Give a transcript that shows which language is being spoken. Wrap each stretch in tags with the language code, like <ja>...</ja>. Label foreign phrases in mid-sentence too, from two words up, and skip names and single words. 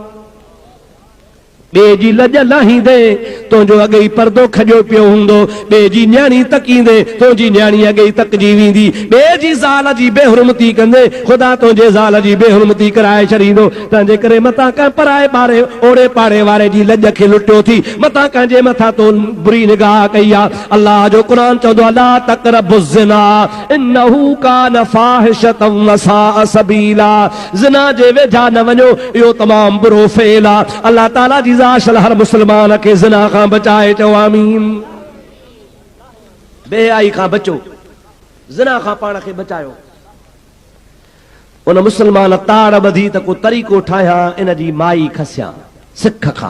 <sd>ॿिए जी लज लाहींदे तुंहिंजो अॻे ई पर्दो खॼो पियो हूंदो, ॿिए जी न्याणी तकींदे तुंहिंजी न्याणी अॻे ई तकजी वेंदी, ॿिए जी ज़ाल जी बेहुरमती कंदे ख़ुदा तुंहिंजे ज़ाल जी बेहुरमती कराए छॾींदो। तंहिंजे करे मथां कंहिं पराए ॿारे ओड़े पाड़े वारे जी लज खे लुटियो थी, मथां कंहिंजे मथां तो बुरी निगाह कई आहे। अल्लाह जो क़ुरान चवंदो आहे,</sd> <ar>لا تقربوا الزنا إنه كان فاحشة وساء سبيلا.</ar> <sd>ज़िना जे वेझा न वञो, इहो तमामु बुरो फेल आहे। अल्लाह ताला जी हर मुसलमान के ज़िना खां बचाए, चओ आमीन। बेहयाई खां बचो, ज़िना खां पाण खे बचायो। उन मुसलमान ताड़ ॿधी त को तरीक़ो ठाहिया, इन जी माई खसिया सिख खां।</sd>